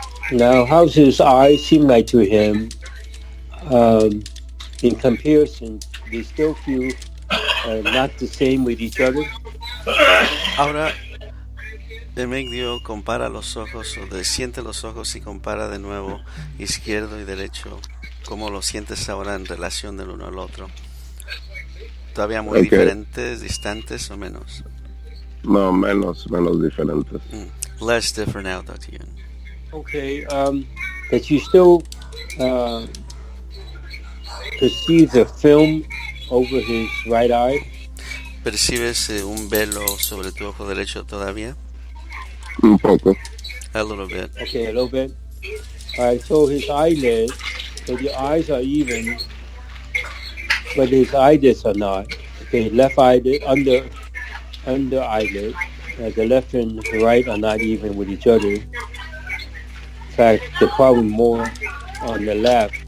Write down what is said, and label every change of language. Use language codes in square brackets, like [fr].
[en] Now, how's his eyes seem like to him? In comparison, they still feel not the same with each other. [es] Ahora, Emegdio compara los ojos, o siente los ojos y compara de nuevo izquierdo y derecho. ¿Cómo lo sientes ahora en relación del uno al otro? ¿Todavía muy [en] Ok. [es] diferentes, distantes o menos? No, menos diferentes. [en] Less different now, Dr. Yuen. Okay, that you still perceive the film over his right eye. [es] ¿Percibes un velo sobre tu ojo derecho todavía? Un poco. [en] A little bit. Okay, a little bit. All right, so his eyelid, so the eyes are even, but his eyelids are not. Okay, left eyelid, under eyelid, the left and the right are not even with each other. In fact, the problem more on the left.